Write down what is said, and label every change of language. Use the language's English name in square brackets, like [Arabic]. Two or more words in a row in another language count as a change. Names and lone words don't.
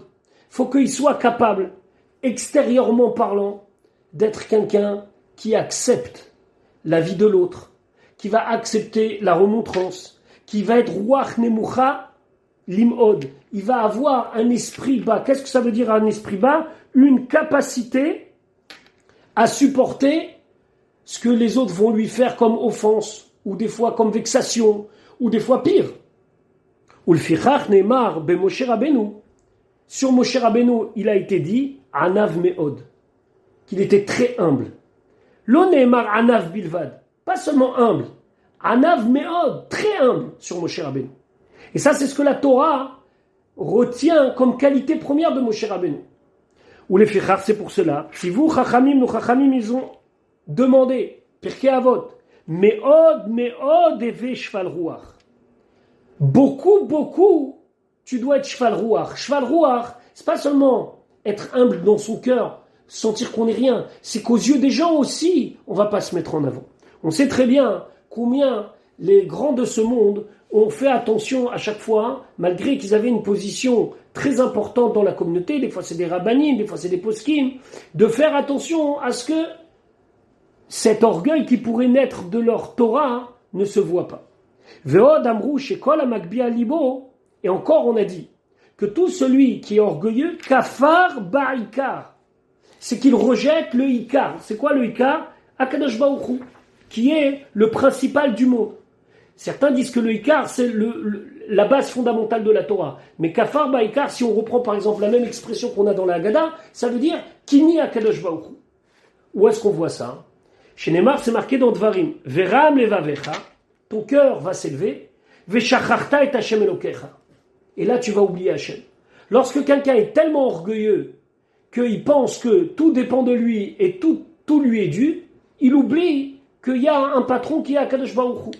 [French] Faut qu'il soit capable, extérieurement parlant, d'être quelqu'un qui accepte la vie de l'autre, qui va accepter la remontrance, qui va être [Hebrew] רוח נמוכה למאוד. [French] Il va avoir un esprit bas. Qu'est-ce que ça veut dire un esprit bas? Une capacité à supporter ce que les autres vont lui faire comme offense, ou des fois comme vexation, ou des fois pire. [Hebrew] ולפיכך נאמר ב משה רבינו. [French] Sur Moshe Rabbeinu, il a été dit [Hebrew] ענו מאוד, [French] qu'il était très humble. [Hebrew] לא נאמר ענו בלבד, [French] pas seulement humble, [Hebrew] ענו מאוד, [French] très humble sur Moshe Rabbeinu. Et ça, c'est ce que la Torah retient comme qualité première de Moshe Rabbeinu. Ou les fichar, c'est pour cela. Si vous, chachamim, nos chachamim, ils ont demandé, [Hebrew] Pirkei Avot, מאוד הוי שפל רוח. [French] Beaucoup, tu dois être [Hebrew] שפל רוח. שפל רוח, [French] c'est pas seulement être humble dans son cœur, sentir qu'on n'est rien. C'est qu'aux yeux des gens aussi, on va pas se mettre en avant. On sait très bien combien les grands de ce monde ont fait attention à chaque fois, malgré qu'ils avaient une position très importantes dans la communauté, des fois c'est des rabbanim, des fois c'est des poskim, de faire attention à ce que cet orgueil qui pourrait naître de leur Torah ne se voit pas. [Hebrew] ועוד אמרו שכל המגביה לבו, [French] et encore on a dit que tout celui qui est orgueilleux, [Hebrew] כפר בעיקר, [French] c'est qu'il rejette le ikar. C'est quoi le ikar? [Hebrew] הקדוש ברוך הוא, [French] qui est le principal du monde. Certains disent que le ikar, c'est la base fondamentale de la Torah. Mais [Hebrew] כפר בעיקר, [French] si on reprend par exemple la même expression qu'on a dans la Haggadah, ça veut dire [Hebrew] כיני הקדוש ברוך הוא. [French] Où est-ce qu'on voit ça? Chez Neymar, c'est marqué dans Dvarim. [Hebrew] ורם לבבך, [French] ton cœur va s'élever. [Hebrew] ושכחת את השם אלוקיך. [French] Et là, tu vas oublier Hashem. Lorsque quelqu'un est tellement orgueilleux qu'il pense que tout dépend de lui et tout lui est dû, il oublie qu'il y a un patron qui est [Hebrew] הקדוש ברוך הוא.